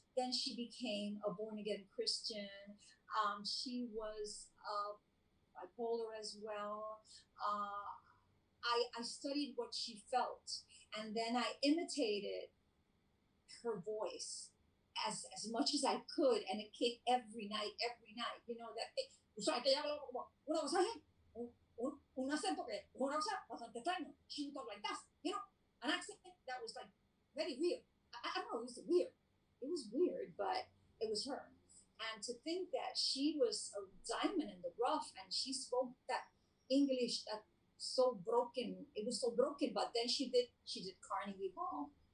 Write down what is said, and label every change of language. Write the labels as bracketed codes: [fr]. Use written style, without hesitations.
[en] Then she became a born again Christian. She was bipolar as well. I studied what she felt, and then I imitated her voice as much as I could, and it came every night. [es] That o sea, que ella hablaba como una voz así, un acento que una cosa bastante extraño. [en] She would talk like that, an accent that was like very weird. I don't know, it was weird. It was weird, but it was her. And to think that she was a diamond in the rough and she spoke that English that so broken, it was so broken, but then she did Carnegie Hall.